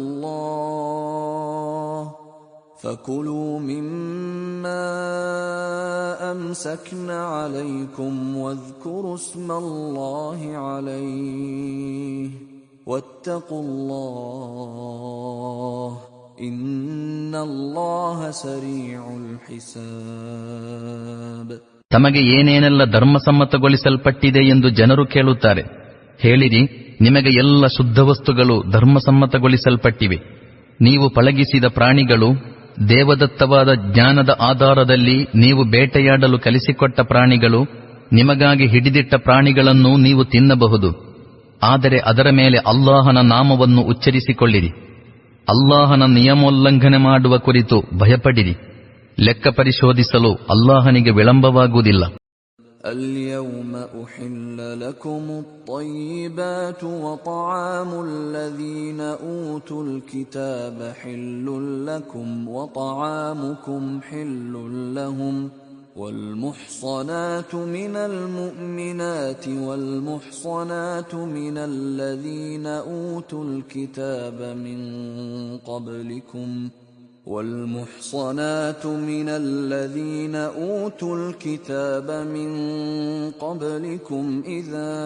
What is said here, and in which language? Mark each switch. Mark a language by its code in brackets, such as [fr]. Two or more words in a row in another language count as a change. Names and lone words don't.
[ar] الله فكلوا مما أمسكن عليكم واذكروا اسم الله عليه واتقوا الله إن الله سريع الحساب. [kn] ತಮಗೆ ಏನೇನೆಲ್ಲ ಧರ್ಮಸಮ್ಮತಗೊಳಿಸಲ್ಪಟ್ಟಿದೆ ಎಂದು ಜನರು ಕೇಳುತ್ತಾರೆ. ಹೇಳಿರಿ, ನಿಮಗೆ ಎಲ್ಲ ಶುದ್ಧ ವಸ್ತುಗಳು ಧರ್ಮಸಮ್ಮತಗೊಳಿಸಲ್ಪಟ್ಟಿವೆ. ನೀವು ಪಳಗಿಸಿದ ಪ್ರಾಣಿಗಳು, ದೇವದತ್ತವಾದ ಜ್ಞಾನದ ಆಧಾರದಲ್ಲಿ ನೀವು ಬೇಟೆಯಾಡಲು ಕಲಿಸಿಕೊಟ್ಟ ಪ್ರಾಣಿಗಳು, ನಿಮಗಾಗಿ ಹಿಡಿದಿಟ್ಟ ಪ್ರಾಣಿಗಳನ್ನು ನೀವು ತಿನ್ನಬಹುದು. ಆದರೆ ಅದರ ಮೇಲೆ ಅಲ್ಲಾಹನ ನಾಮವನ್ನು ಉಚ್ಚರಿಸಿಕೊಳ್ಳಿರಿ. ಅಲ್ಲಾಹನ ನಿಯಮೋಲ್ಲಂಘನೆ ಮಾಡುವ ಕುರಿತು ಭಯಪಡಿರಿ. ಲೆಕ್ಕ ಪರಿಶೋಧಿಸಲು ಅಲ್ಲಾಹನಿಗೆ ವಿಳಂಬವಾಗುವುದಿಲ್ಲ. [ar] اليوم أحل لكم الطيبات وطعام الذين أوتوا الكتاب حل لكم وطعامكم حل لهم والمحصنات من المؤمنات والمحصنات من الذين أوتوا الكتاب من قبلكم والمحصنات من الذين أوتوا الكتاب من قبلكم إذا